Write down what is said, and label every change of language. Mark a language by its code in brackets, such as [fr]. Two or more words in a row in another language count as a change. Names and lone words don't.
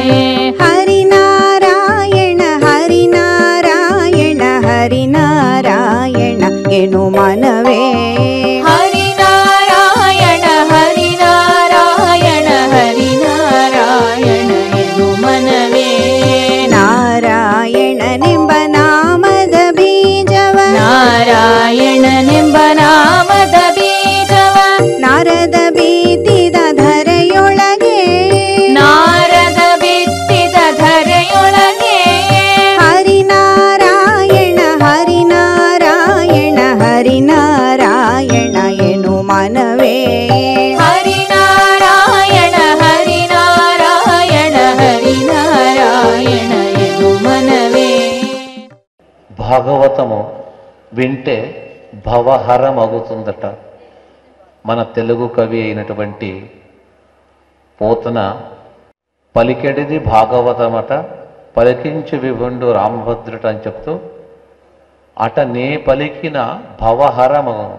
[kn] ಹರಿನಾರಾಯಣ ಹರಿನಾರಾಯಣ ಹರಿನಾರಾಯಣ ಎನು ಮನವೇ ಹರಿನಾರಾಯಣ ಹರಿನಾರಾಯಣ ಹರಿನಾರಾಯಣ ಎನು ಮನವೇ ನಾರಾಯಣ ನಿಂಬ ನಾಮದ ಬೀಜವ ನಾರಾಯಣ ನಿಂಬ ನಾಮದ ಬೀಜವ ನಾರದ ಬೀತಿದ ಧರೆಯೊಳಗೆ ನಾರದ ಬಿತ್ತಿದ ಧರೆಯೊಳಗೆ ಹರಿನಾರಾಯಣ ಹರಿನಾರಾಯಣ ಹರಿನಾರಾಯಣ ಎನು ಮನವೇ ಹರಿನಾರಾಯಣ ಹರಿನಾರಾಯಣ ಹರಿನಾರಾಯಣ ಎನು మనవే [te] భాగవతము వింటే భవహరమగుతుందట. మన తెలుగు కవి అయినటువంటి పోతన పలికెడిది భాగవతమట పలికించి విభుండు రామభద్రుట అని చెప్తూ అట నే పలికిన భవహరమగును.